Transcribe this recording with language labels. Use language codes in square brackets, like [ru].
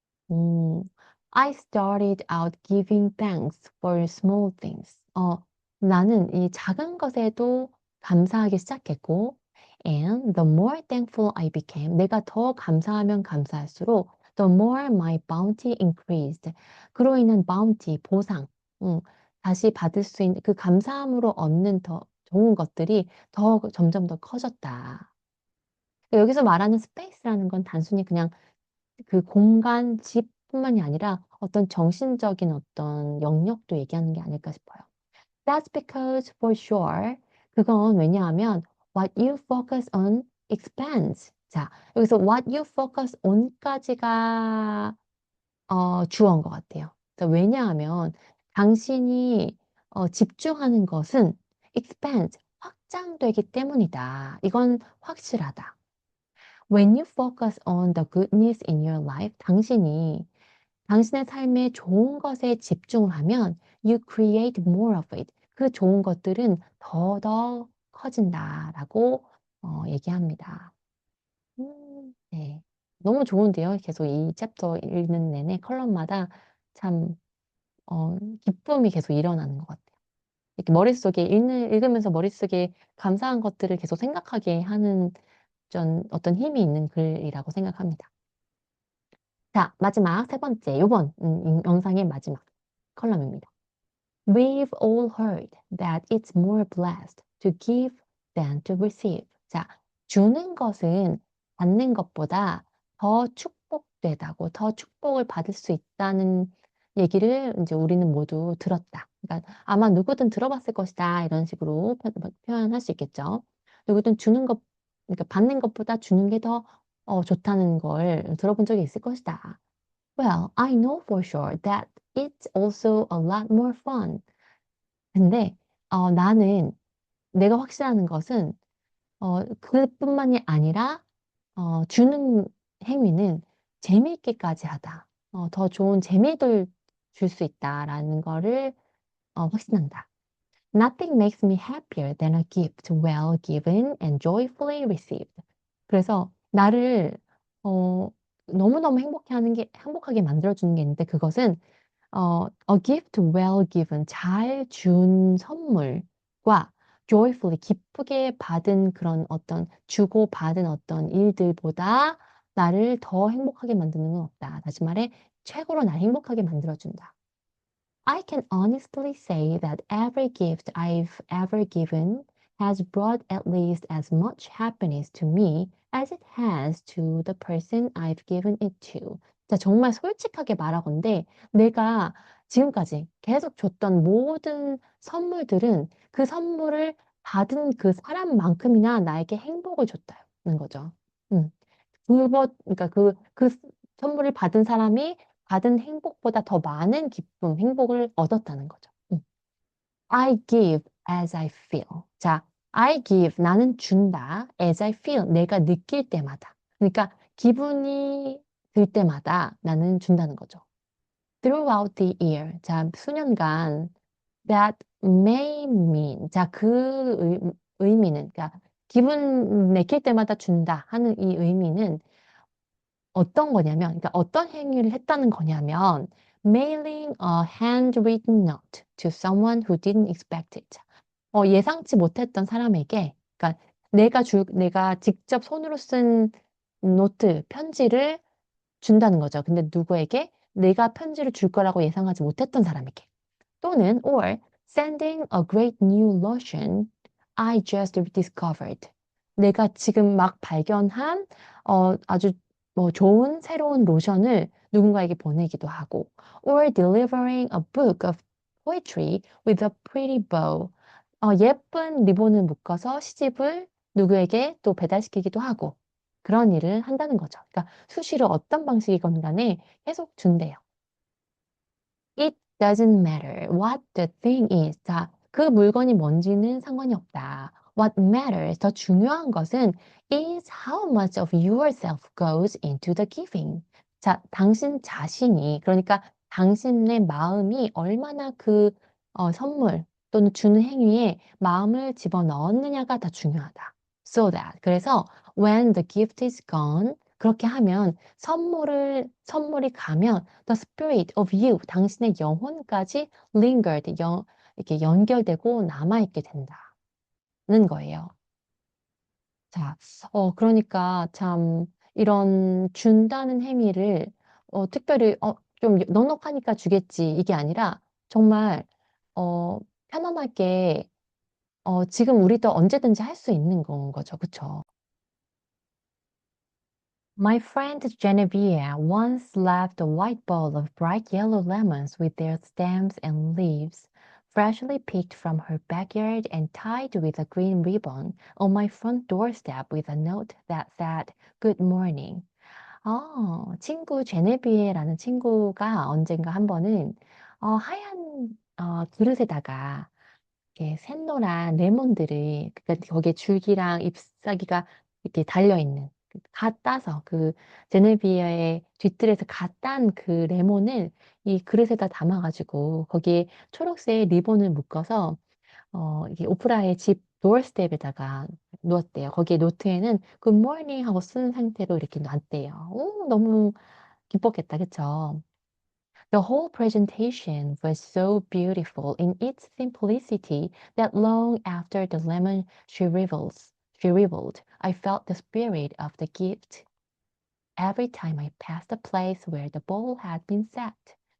[en] 음, I started out giving thanks for small things. [ko] 나는 이 작은 것에도 감사하기 시작했고, [en] and the more thankful I became, [ko] 내가 더 감사하면 감사할수록 [en] the more my bounty increased. [ko] 그로 인한 bounty, 보상, 다시 받을 수 있는 그 감사함으로 얻는 더 좋은 것들이 더 점점 더 커졌다. 여기서 말하는 스페이스라는 건 단순히 그냥 그 공간, 집뿐만이 아니라 어떤 정신적인 어떤 영역도 얘기하는 게 아닐까 싶어요. [en] That's because for sure. [ko] 그건 왜냐하면 [en] what you focus on expands. [ko] 자, 여기서 [en] what you focus on [ko] 까지가 주어인 것 같아요. 자, 왜냐하면 당신이 집중하는 것은 expands, 확장되기 때문이다. 이건 확실하다. [en] When you focus on the goodness in your life, [ko] 당신의 삶에 좋은 것에 집중을 하면 [en] you create more of it. [ko] 그 좋은 것들은 더더 커진다라고 얘기합니다. 네. 너무 좋은데요. 계속 이 챕터 읽는 내내 컬럼마다 참 기쁨이 계속 일어나는 것 같아요. 이렇게 머릿속에 읽으면서 머릿속에 감사한 것들을 계속 생각하게 하는 어떤 힘이 있는 글이라고 생각합니다. 자, 마지막 세 번째, 요번 영상의 마지막 컬럼입니다. [en] We've all heard that it's more blessed to give than to receive. [ko] 자, 주는 것은 받는 것보다 더 축복되다고, 더 축복을 받을 수 있다는 얘기를 이제 우리는 모두 들었다. 그러니까 아마 누구든 들어봤을 것이다. 이런 식으로 표현할 수 있겠죠. 누구든 그러니까 받는 것보다 주는 게 더 좋다는 걸 들어본 적이 있을 것이다. [en] Well, I know for sure that it's also a lot more fun. [ko] 근데 나는 내가 확실한 것은 그뿐만이 아니라 주는 행위는 재미있게까지 하다. 더 좋은 재미를 줄 수 있다라는 거를 확신한다. [en] Nothing makes me happier than a gift well given and joyfully received. [ko] 그래서 나를 어, 너무너무 행복하게 만들어주는 게 있는데 그것은 [en] a gift well given, [ko] 잘 준 선물과 joyfully, 기쁘게 받은 그런 어떤 주고받은 어떤 일들보다 나를 더 행복하게 만드는 건 없다. 다시 말해, 최고로 날 행복하게 만들어준다. [en] I can honestly say that every gift I've ever given has brought at least as much happiness to me as it has to the person I've given it to. [ko] 자, 정말 솔직하게 말하건대 내가 지금까지 계속 줬던 모든 선물들은 그 선물을 받은 그 사람만큼이나 나에게 행복을 줬다는 거죠. 음. 그러니까 그 선물을 받은 사람이 받은 행복보다 더 많은 기쁨, 행복을 얻었다는 거죠. [en] I give as I feel. 자, I give, [ko] 나는 준다. [en] As I feel, [ko] 내가 느낄 때마다. 그러니까 기분이 들 때마다 나는 준다는 거죠. [en] Throughout the year. 자, 수년간 that may mean. [ko] 자, 의미는, 그러니까 기분 내킬 때마다 준다 하는 이 의미는 어떤 거냐면, 그러니까 어떤 행위를 했다는 거냐면, [en] mailing a handwritten note to someone who didn't expect it. [ko] 예상치 못했던 사람에게, 그러니까 내가 직접 손으로 쓴 노트, 편지를 준다는 거죠. 근데 누구에게? 내가 편지를 줄 거라고 예상하지 못했던 사람에게. 또는 [en] or sending a great new lotion I just discovered. [ko] 내가 지금 막 발견한 아주 뭐 좋은 새로운 로션을 누군가에게 보내기도 하고 [en] or delivering a book of poetry with a pretty bow. [ko] 예쁜 리본을 묶어서 시집을 누구에게 또 배달시키기도 하고 그런 일을 한다는 거죠. 그러니까 수시로 어떤 방식이건 간에 계속 준대요. [en] It doesn't matter what the thing is. [ko] 자, 그 물건이 뭔지는 상관이 없다. [en] What matters, [ko] 더 중요한 것은 [en] is how much of yourself goes into the giving. [ko] 자, 당신 자신이, 그러니까 당신의 마음이 얼마나 그 선물 또는 주는 행위에 마음을 집어넣었느냐가 더 중요하다. [en] So that. [ko] 그래서 [en] when the gift is gone, [ko] 그렇게 하면 선물이 가면 [en] the spirit of you, [ko] 당신의 영혼까지 lingered, 이렇게 연결되고 남아있게 된다는 거예요. 자, 그러니까 참 이런 준다는 행위를 특별히 좀 넉넉하니까 주겠지 이게 아니라 정말 편안하게 지금 우리도 언제든지 할 수 있는 건 거죠. 그쵸? [en] My friend Genevieve once left a white bowl of bright yellow lemons with their stems and leaves, freshly picked from her backyard and tied with a green ribbon, on my front doorstep with a note that said, Good morning. [ko] 친구 제네비에라는 친구가 언젠가 한 번은 하얀 그릇에다가 이렇게 샛노란 레몬들을 그러니까 거기에 줄기랑 잎사귀가 이렇게 달려 있는 갓 따서 그 제네비아의 뒤뜰에서 갓 딴 그 레몬을 이 그릇에다 담아가지고 거기에 초록색 리본을 묶어서 이게 오프라의 집 도어스텝에다가 놓았대요. 거기에 노트에는 [en] Good morning [ko] 하고 쓴 상태로 이렇게 놨대요. 오, 너무 기뻤겠다, 그쵸? [en] The whole presentation was so beautiful in its simplicity that long after the lemon shriveled, I felt the spirit of the gift every time I passed the place where the bowl had been set.